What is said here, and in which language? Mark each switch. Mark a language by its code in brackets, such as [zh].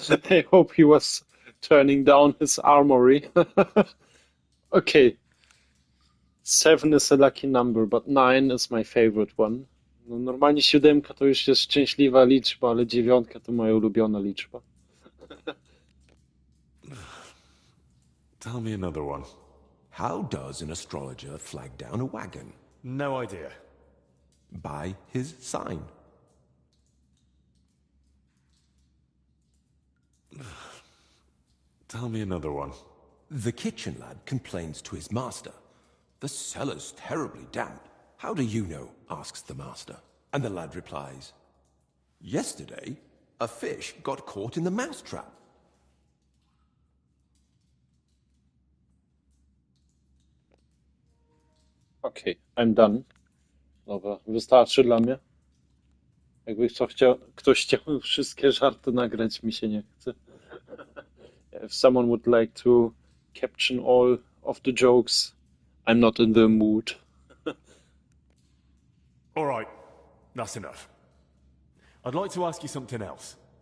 [en] I hope he was turning down his armory. Okay. 7 is a lucky number, but 9 is my favorite one. [pl] No, normalnie 7 to już jest szczęśliwa liczba, ale 9 to moja ulubiona liczba. [en] Tell me another one. How does an astrologer flag down a wagon? No idea. By his sign. Tell me another one. The kitchen lad complains to his master. The cellar's terribly damp. How do you know? Asks the master. And the lad replies, yesterday, a fish got caught in the mousetrap. Okej, I'm done. [pl] Dobra, wystarczy dla mnie. Jakby ktoś chciał wszystkie żarty nagrać, mi się nie chce. [en] If someone would like to caption all of the jokes, I'm not in the mood. All right, that's enough. I'd like to ask you something else.